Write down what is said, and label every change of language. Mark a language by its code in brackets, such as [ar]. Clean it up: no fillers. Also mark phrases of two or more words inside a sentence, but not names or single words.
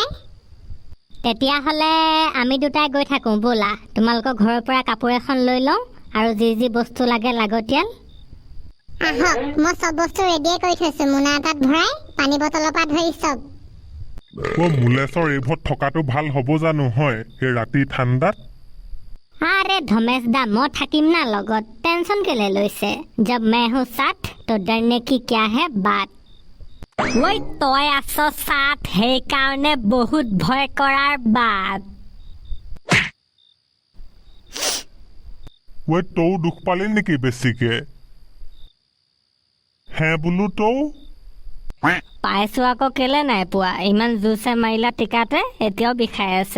[as] তেতিয়াহ'লে আমি দুটাই গৈ থাকোঁ ব'লা, তোমালোকৰ ঘৰৰ পৰা কাপোৰ এখন লৈ লওঁ আৰু যি বস্তু লাগে লাগতিয়াল। আহক মই চব বস্তু ৰেডিয়ে কৰি থৈছো মোনা এটাত ভৰাই পানী বটলৰ পৰা ধৰি চব মুলেশৰ এইবোৰত থকাটো ভাল হ'ব জানো হয় এই ৰাতি ঠাণ্ডাত [hi] अरे धमेश दा मैं [as] থাকিম না লগত টেনশন কেলে লৈছে [hi] जब मैं हूँ साथ तो डरने की क्या है बात [as] ওই তই আছ সাথ সেই কাৰণে বহুত ভয় কৰাৰ বাত তৌ দুখ পালি নেকি বেছিকে হে বোলো তৌ পাইছো আকৌ কেলে নাই পোৱা ইমান জোৰছে মাৰিলা টিকাতে এতিয়াও বিষাই আছে